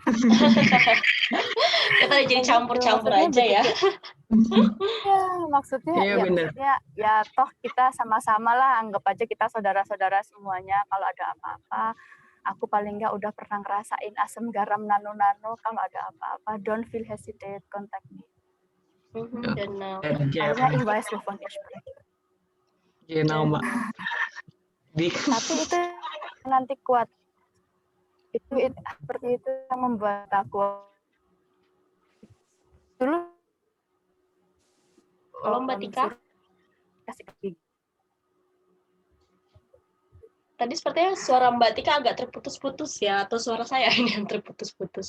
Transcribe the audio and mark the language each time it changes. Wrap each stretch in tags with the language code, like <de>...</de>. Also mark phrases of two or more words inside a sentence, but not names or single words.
<id>Kita jadi campur-campur aja ya. Ya, maksudnya Iya, bener. ya toh kita sama-sama lah, anggap aja kita saudara-saudara semuanya. Kalau ada apa-apa, aku paling nggak udah pernah ngerasain asam garam nano-nano. Kalau ada apa-apa,</id> <en>don't feel hesitate, contact me.</en> <de>Genau. Akhirnya ich weiß, wovon ich spreche. Genau,</de> <id>Mbak. Tapi itu nanti kuat. Itu seperti itu yang membuat aku dulu. Halo Mbak Tika. Tadi sepertinya suara Mbak Tika agak terputus-putus ya, atau suara saya ini yang terputus-putus.</id>